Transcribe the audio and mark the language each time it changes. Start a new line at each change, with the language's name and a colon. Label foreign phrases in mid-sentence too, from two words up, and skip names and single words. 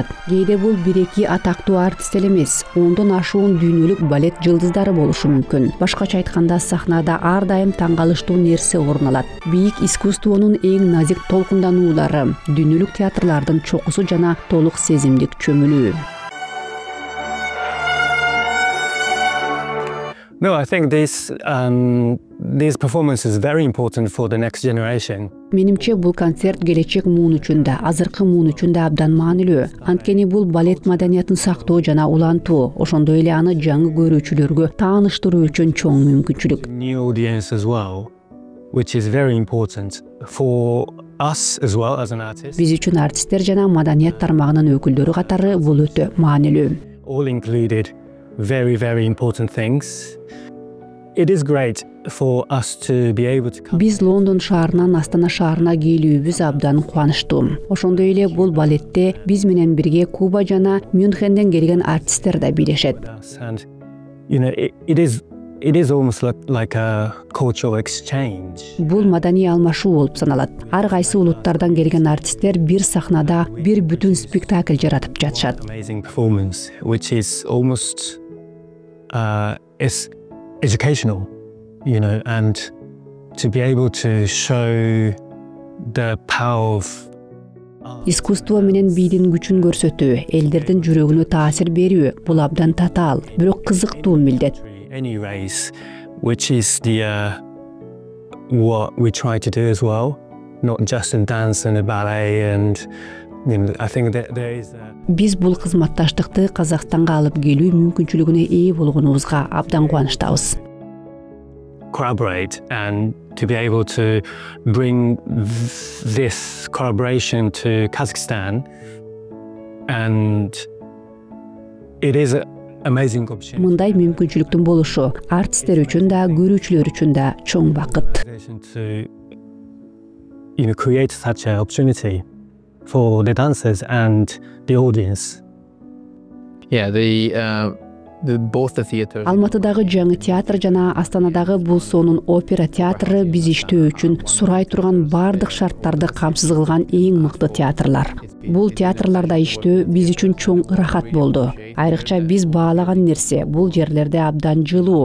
Kyrgyz: Кээде бул 1-2 атактуу артист эле эмес, 10дон ашуун дүйнөлүк балет жылдыздары болушу мүмкүн. Башкача айтканда, сахнада ар дайым таң калыштуу нерсе орун алат. Бийик искусствонун эң назик толкундануулары, дүйнөлүк театрлардын чокусу жана толук сезимдик чөмүлүү.
English: No, I think these performances are very important for the next generation.
Kyrgyz: Менимче бул концерт келечек муун үчүн да, азыркы муун үчүн да абдан маанилүү. Анткени бул балет маданиятын сактоо жана улантуу, ошондой эле аны жаңы көрүүчүлөргө тааныштыруу үчүн чоң мүмкүнчүлүк.
English: New audience as well, which is very important for us as well as an artist.
Kyrgyz: Биз үчүн артисттер жана маданият тармагынын өкүлдөрү катары бул өтө маанилүү.
English: All included very, very important things. It is great for us to be able to come.
Kyrgyz: Биз Лондон шаарынан Астана шаарына келүүбүз абдан кубанычтуу. Ошондой эле бул балетте биз менен бирге Куба жана Мюнхенден келген артисттер да бийлешет.
English: And it is almost like a cultural exchange.
Kyrgyz: Бул маданий алмашуу болуп саналат. Ар кайсы улуттардан келген артисттер бир сахнада бир бүтүн спектакль жаратып жатышат.
English: Amazing performance, which is almost is educational, and to be able to show the power of
Kyrgyz: Искусство менен бийдин күчүн көрсөтүү, элдердин жүрөгүнө таасир берүү, бул абдан татаал, бирок кызыктуу милдет.
English: Any race, which is what we try to do as well, not just in dance and ballet, and I think that there is
Kyrgyz: Биз бул кызматташтыкты Казакстанга алып келүү мүмкүнчүлүгүнө ээ болгонубузга абдан кубанычтабыз.
English: Collaborate and to be able to bring this collaboration to Kazakhstan, and it is an amazing opportunity.
Kyrgyz: Мындай мүмкүнчүлүктүн болушу артисттер үчүн да, көрүүчүлөр үчүн да чоң бакыт.
English: To create such an opportunity for the dancers and the audience. Yeah, both the theaters.
Kyrgyz: Алматыдагы жаңы театр жана Астанадагы бул сонун опера театры биз иштөө үчүн сурай турган бардык шарттарды камсыз кылган эң мыкты театрлар. Бул театрларда иштөө биз үчүн чоң ырахат болду. Айрыкча биз баалаган нерсе бул жерлерде абдан жылуу.